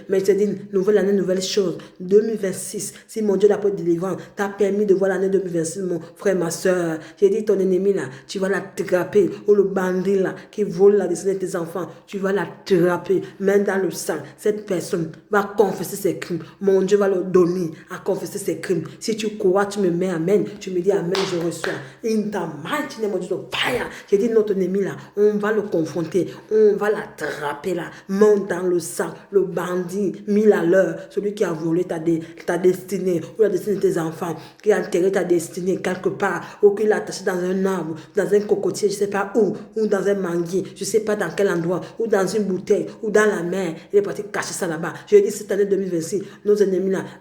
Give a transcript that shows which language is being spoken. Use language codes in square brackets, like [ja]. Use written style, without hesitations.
[fr] Mais je te dis, nouvelle année, nouvelle chose. 2026, si mon Dieu, la porte de délivrance t'a permis de voir l'année 2026, mon frère, ma soeur, j'ai dit ton ennemi là, tu vas l'attraper. Ou le bandit là, qui vole la destinée de tes enfants, tu vas l'attraper. Même dans le sang, cette personne va confesser ses crimes. Mon Dieu va le donner à confesser ses crimes. Si tu crois, tu me mets amen. Tu me dis amen, je reçois. [en] In the mighty name of Jesus, fire. [fr] J'ai dit notre ennemi là, on va le confronter, on va l'attraper là, monte dans le sac, le bandit, 1000 à l'heure, celui qui a volé ta destinée, ou la destinée de tes enfants, qui a enterré ta destinée quelque part, ou qui l'a attaché dans un arbre, dans un cocotier, je ne sais pas où, ou dans un manguier, je ne sais pas dans quel endroit, ou dans une bouteille, ou dans la mer, il est parti cacher ça là-bas. Je dis cette année 2026, nos ennemis là,